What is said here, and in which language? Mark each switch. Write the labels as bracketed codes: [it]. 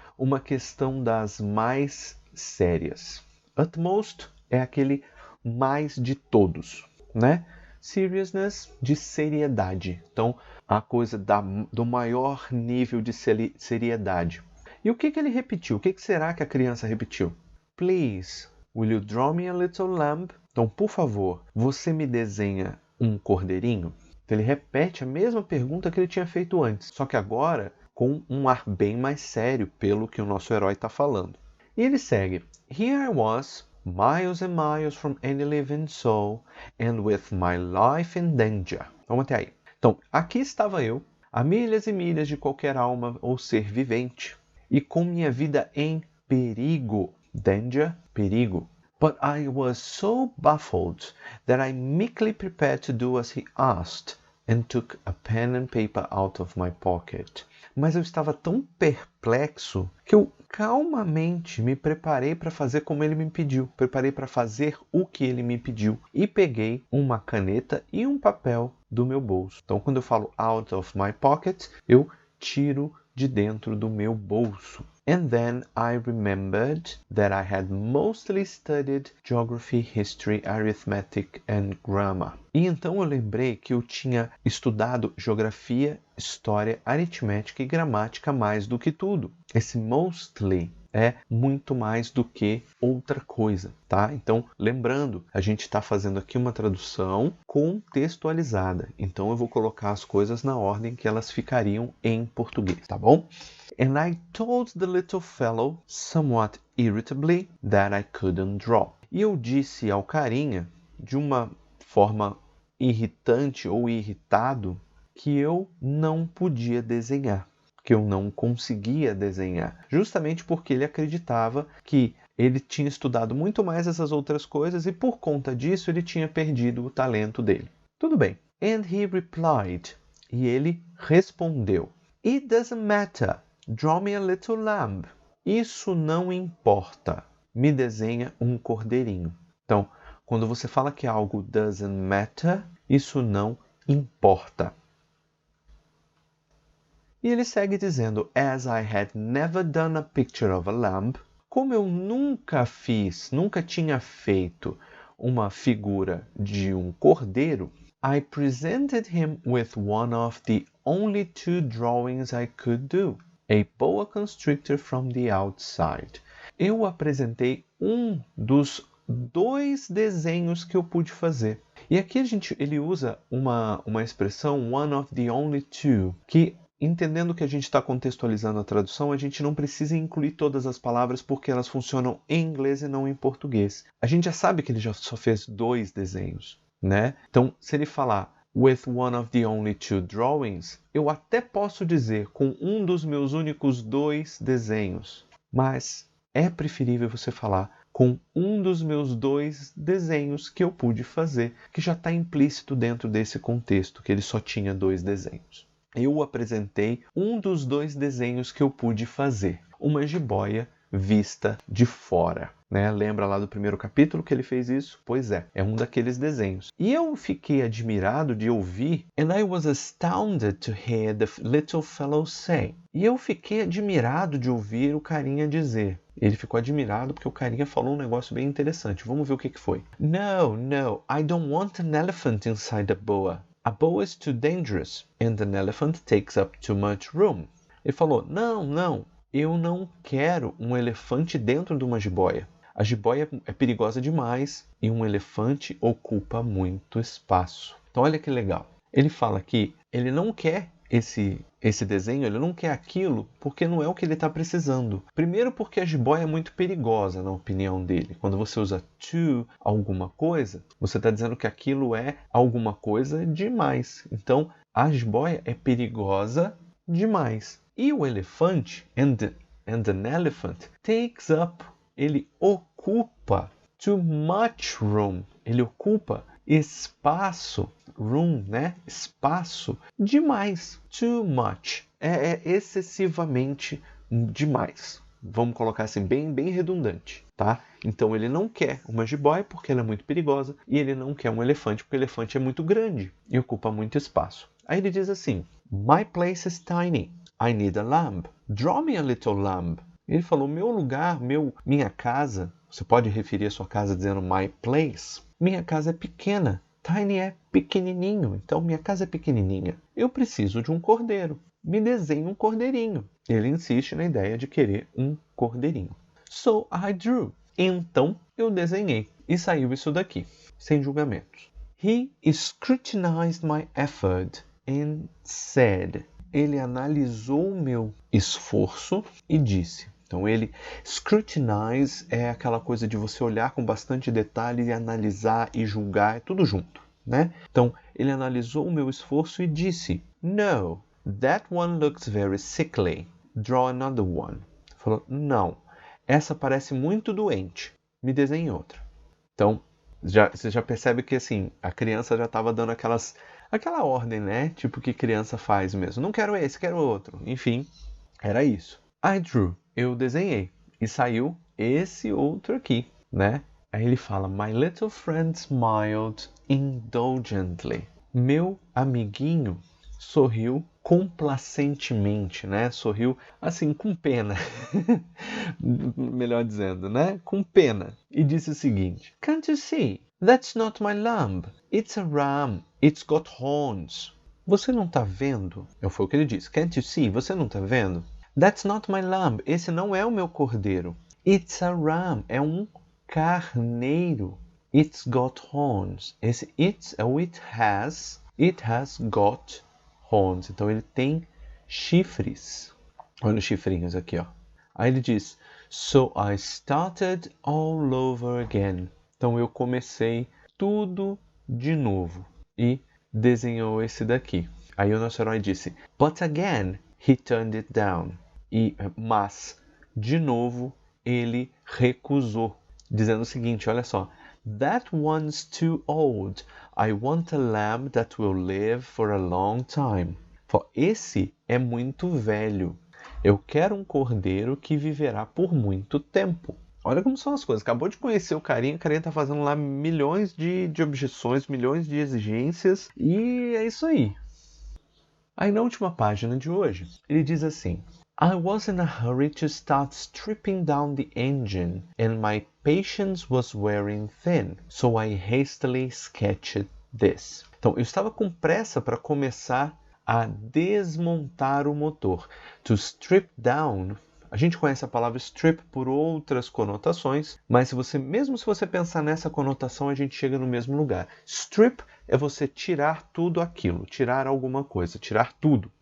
[pt] Uma questão das mais sérias. Utmost é aquele mais de todos, né? Seriousness, de seriedade. Então, a coisa do maior nível de seriedade. E o que ele repetiu? O que será que a criança repetiu? [en] Please, will you draw me a little lamb? [pt] Então, por favor, você me desenha um cordeirinho? Então, ele repete a mesma pergunta que ele tinha feito antes, só que agora com um ar bem mais sério, pelo que o nosso herói está falando. E ele segue. [en] Here I was, miles and miles from any living soul, and with my life in danger. [pt] Vamos até aí. Então, aqui estava eu, a milhas e milhas de qualquer alma ou ser vivente, e com minha vida em perigo. Danger, perigo. [en] But I was so baffled that I meekly prepared to do as he asked and took a pen and paper out of my pocket. [pt] Mas eu estava tão perplexo que eu calmamente me preparei para fazer como ele me pediu. Preparei para fazer o que ele me pediu. E peguei uma caneta e um papel do meu bolso. Então, quando eu falo [en] out of my pocket, [pt] eu tiro de dentro do meu bolso. [en] And then I remembered that I had mostly studied geography, history, arithmetic and grammar. [pt] E então eu lembrei que eu tinha estudado geografia, história, aritmética e gramática mais do que tudo. Esse mostly é muito mais do que outra coisa, tá? Então, lembrando, a gente está fazendo aqui uma tradução contextualizada. Então, eu vou colocar as coisas na ordem que elas ficariam em português, tá bom? [en] And I told the little fellow, somewhat irritably, that I couldn't draw. [pt] E eu disse ao carinha, de uma forma irritante ou irritado, que eu não podia desenhar, que eu não conseguia desenhar, justamente porque ele acreditava que ele tinha estudado muito mais essas outras coisas e por conta disso ele tinha perdido o talento dele. Tudo bem. [en] And he replied, [pt] e ele respondeu, [en] It doesn't matter. Draw me a little lamb. [pt] Isso não importa. Me desenha um cordeirinho. Então, quando você fala que algo [en] doesn't matter, [pt] isso não importa. E ele segue dizendo, [en] As I had never done a picture of a lamb, [pt] como eu nunca tinha feito uma figura de um cordeiro, [en] I presented him with one of the only 2 drawings I could do. A boa constrictor from the outside. [pt] Eu apresentei um dos 2 desenhos que eu pude fazer. E aqui ele usa uma expressão [en] one of the only 2, [pt] que entendendo que a gente está contextualizando a tradução, a gente não precisa incluir todas as palavras porque elas funcionam em inglês e não em português. A gente já sabe que ele já só fez 2 desenhos, né? Então, se ele falar [en] with one of the only 2 drawings, [pt] eu até posso dizer com um dos meus únicos 2 desenhos, mas é preferível você falar com um dos meus 2 desenhos que eu pude fazer, que já está implícito dentro desse contexto, que ele só tinha 2 desenhos. Eu apresentei um dos 2 desenhos que eu pude fazer, uma jiboia vista de fora. Né? Lembra lá do primeiro capítulo que ele fez isso? Pois é um daqueles desenhos. E eu fiquei admirado de ouvir, [en] and I was astounded to hear the little fellow say. [pt] E eu fiquei admirado de ouvir o carinha dizer. Ele ficou admirado porque o carinha falou um negócio bem interessante. Vamos ver o que foi. [en] No, I don't want an elephant inside a boa. A boa is too dangerous, and an elephant takes up too much room. [pt] Ele falou, não, eu não quero um elefante dentro de uma jiboia. A jiboia é perigosa demais e um elefante ocupa muito espaço. Então olha que legal. Ele fala que ele não quer esse desenho, ele não quer aquilo porque não é o que ele está precisando. Primeiro porque a jiboia é muito perigosa, na opinião dele. Quando você usa to alguma coisa, você está dizendo que aquilo é alguma coisa demais. Então a jiboia é perigosa demais. E o elefante, [en] and an elephant, takes up, [pt] ele ocupa [en] too much room. [pt] Ele ocupa espaço, room, né? Espaço demais. [en] Too much. [pt] É excessivamente demais. Vamos colocar assim, bem redundante, tá? Então ele não quer uma jiboia porque ela é muito perigosa e ele não quer um elefante porque o elefante é muito grande e ocupa muito espaço. Aí ele diz assim, [en] My place is tiny. I need a lamb. Draw me a little lamb. [pt] Ele falou, meu lugar, minha casa, você pode referir a sua casa dizendo [en] my place. [pt] Minha casa é pequena. Tiny é pequenininho, então minha casa é pequenininha. Eu preciso de um cordeiro. Me desenhe um cordeirinho. Ele insiste na ideia de querer um cordeirinho. [en] So I drew. [pt] Então eu desenhei. E saiu isso daqui, sem julgamentos. [en] He scrutinized my effort and said. [pt] Ele analisou o meu esforço e disse. Então ele scrutinize é aquela coisa de você olhar com bastante detalhe e analisar e julgar, é tudo junto, né? Então ele analisou o meu esforço e disse, [en] No, that one looks very sickly. Draw another one. [pt] Falou, não, essa parece muito doente, me desenhe outra. Então, você já percebe que assim, a criança já estava dando aquela ordem, né? Tipo que criança faz mesmo. Não quero esse, quero outro. Enfim, era isso. [en] I drew, [pt] eu desenhei. E saiu esse outro aqui, né? Aí ele fala, [en] my little friend smiled indulgently. [pt] Meu amiguinho sorriu complacentemente, né? Sorriu assim, com pena. Melhor dizendo, né? Com pena. E disse o seguinte: [en] Can't you see? That's not my lamb. It's a ram. It's got horns. [pt] Você não tá vendo? Foi o que ele disse. [en] Can't you see? [pt] Você não tá vendo? [en] That's not my lamb. [pt] Esse não é o meu cordeiro. [en] It's a ram. [pt] É um carneiro. [en] It's got horns. [pt] Esse it's é o it has. [en] It has got horns. [pt] Então ele tem chifres. Olha os chifrinhos aqui, ó. Aí ele diz, [en] so I started all over again. [pt] Então eu comecei tudo de novo. E desenhou esse daqui. Aí o nosso herói disse, [en] but again he turned it down. [pt] Mas, de novo, ele recusou. Dizendo o seguinte, olha só. [en] That one's too old. I want a lamb that will live for a long time. [pt] Esse é muito velho. Eu quero um cordeiro que viverá por muito tempo. Olha como são as coisas. Acabou de conhecer o carinha tá fazendo lá milhões de objeções, milhões de exigências. E é isso aí. Aí na última página de hoje, ele diz assim: [en] I was in a hurry to start stripping down the engine and my patience was wearing thin, so I hastily sketched this. [pt] Então, eu estava com pressa para começar a desmontar o motor. [en] To strip down, [pt] a gente conhece a palavra strip por outras conotações, mas mesmo se você pensar nessa conotação, a gente chega no mesmo lugar. Strip é você tirar tudo aquilo, tirar alguma coisa, tirar tudo.